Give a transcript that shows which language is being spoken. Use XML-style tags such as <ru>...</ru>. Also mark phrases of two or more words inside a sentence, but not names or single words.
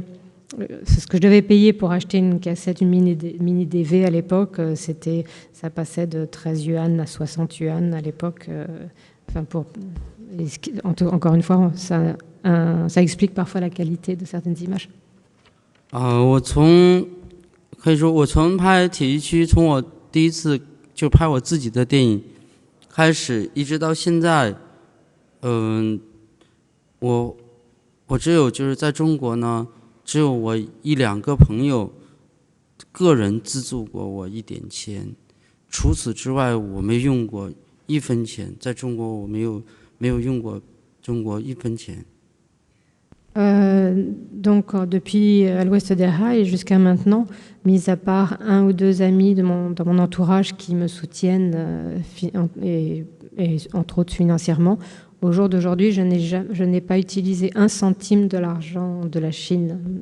<fr>C'est ce que je devais payer pour acheter une cassette, une mini DV à l'époque. Ça passait de 13 yuan à 60 yuan à l'époque. Encore une fois, ça explique parfois la qualité de certaines images.</fr> <zh>可以说我从拍铁西区，从我第一次就拍我自己的电影开始，一直到现在，我只有就是在中国呢，只有我1-2个朋友个人资助过我1点钱，除此之外我没用过1分钱，在中国我没有用过中国1分钱。</zh> <fr>Donc depuis À l'Ouest des Rails jusqu'à maintenant, mis à part 1 ou 2 amis dans mon entourage qui me soutiennent et entre autres financièrement, au jour d'aujourd'hui, je n'ai pas utilisé 1 centime de l'argent de la Chine.</fr>